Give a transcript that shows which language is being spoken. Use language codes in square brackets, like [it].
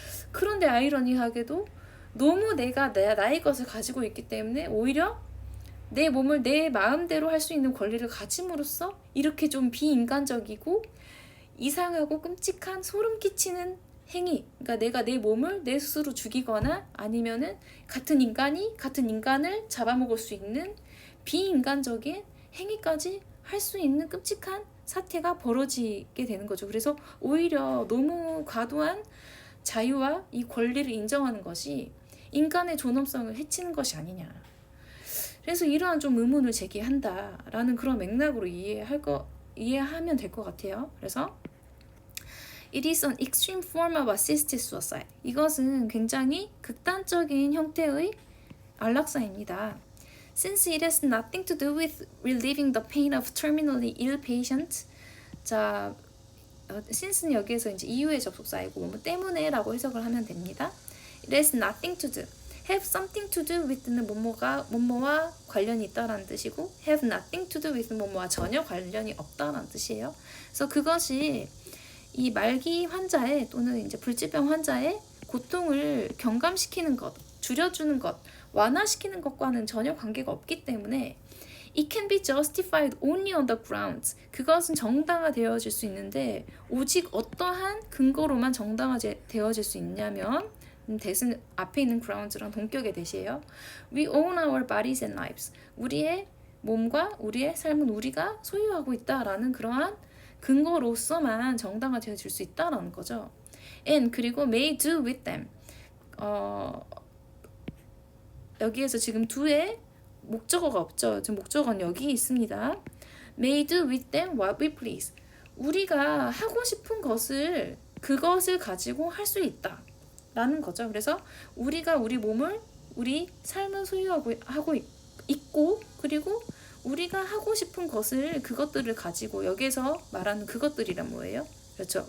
[ko] 그런데 아이러니하게도 너무 내가 나의 것을 가지고 있기 때문에 오히려 내 몸을 내 마음대로 할 수 있는 권리를 가짐으로써 이렇게 좀 비인간적이고 이상하고 끔찍한 소름 끼치는 행위, 그러니까 내가 내 몸을 내 스스로 죽이거나 아니면은 같은 인간을 잡아먹을 수 있는 비인간적인 행위까지 할 수 있는 끔찍한 사태가 벌어지게 되는 거죠. 그래서 오히려 너무 과도한 자유와 이 권리를 인정하는 것이 인간의 존엄성을 해치는 것이 아니냐. 그래서 이러한 좀 의문을 제기한다라는 그런 맥락으로 이해하면 될 것 같아요. 그래서 [en] It is an extreme form of assisted suicide. [ko] 이것은 굉장히 극단적인 형태의 안락사입니다. [en] Since it has nothing to do with relieving the pain of terminally ill patient. [ko] 자, since는 여기에서 이제 이유의 접속사이고 뭐뭐 때문에라고 해석을 하면 됩니다. [en] It has nothing to do. have something to do with [ko] 는 뭐뭐와 관련이 있다라는 뜻이고 [en] have nothing to do with [ko] 뭐뭐와 전혀 관련이 없다라는 뜻이에요. 그래서 그것이 이 말기 환자의 또는 이제 불치병 환자의 고통을 경감시키는 것, 줄여주는 것, 완화시키는 것과는 전혀 관계가 없기 때문에 [en] It can be justified only on the grounds. [ko] 그것은 정당화되어질 수 있는데 오직 어떠한 근거로만 정당화되어질 수 있냐면 대신 앞에 있는 grounds랑 동격의 대시예요. [en] We own our bodies and lives. [ko] 우리의 몸과 우리의 삶은 우리가 소유하고 있다라는 그러한 근거로서만 정당화되어질 수 있다라는 거죠. [en] And [ko] 그리고 [en] may do with them. [ko] 여기에서 지금 do에 목적어가 없죠. 지금 목적어는 여기 있습니다. [en] May do with them what we please. [ko] 우리가 하고 싶은 것을 그것을 가지고 할 수 있다 라는 거죠. 그래서 우리가 우리 몸을 우리 삶을 소유하고 있고 그리고 우리가 하고 싶은 것을 그것들을 가지고 여기에서 말하는 그것들이란 뭐예요? 그렇죠.